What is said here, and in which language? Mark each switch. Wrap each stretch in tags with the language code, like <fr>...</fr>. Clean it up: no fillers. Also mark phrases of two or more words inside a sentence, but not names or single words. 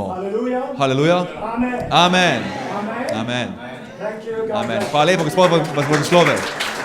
<en>Hallelujah.</en> <sl>Haleluja. Amen. Amen. Amen. Amen.</sl> <en>Thank you, God Amen. bless.</en> <sl>Hvala lepo, Gospod vas blagoslovi.</sl>